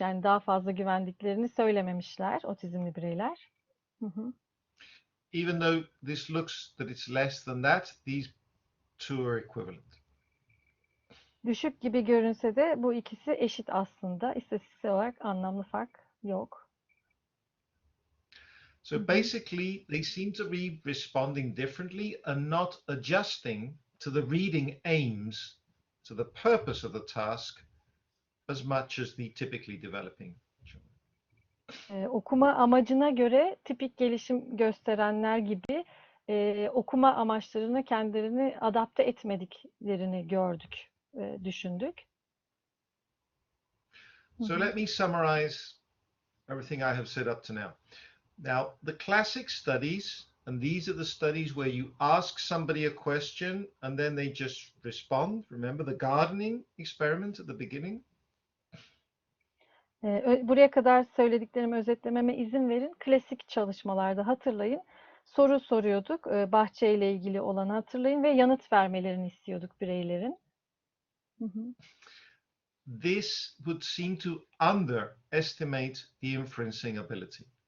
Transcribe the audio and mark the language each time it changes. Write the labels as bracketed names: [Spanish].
[Turkish] Yani daha fazla güvendiklerini söylememişler otizmli bireyler. Hı hı. [English] Even though this looks that it's less than that, these two are equivalent. [Turkish] Düşük gibi görünse de bu ikisi eşit aslında. İstatistiksel olarak anlamlı fark yok. [English] So basically, they seem to be responding differently and not adjusting to the reading aims, to the purpose of the task, as much as the typically developing children. [Turkish] Okuma amacına göre tipik gelişim gösterenler gibi okuma amaçlarına kendilerini adapte etmediklerini gördük, düşündük. [English] So let me summarize everything I have said up to now. Now, the classic studies, and these are the studies where you ask somebody a question and then they just respond. Remember the gardening experiment at the beginning? [Turkish] Buraya kadar söylediklerimi özetlememe izin verin. Klasik çalışmalarda hatırlayın. Soru soruyorduk. Bahçeyle ilgili olanı hatırlayın ve yanıt vermelerini istiyorduk bireylerin. [English] This would seem to underestimate the inferencing ability.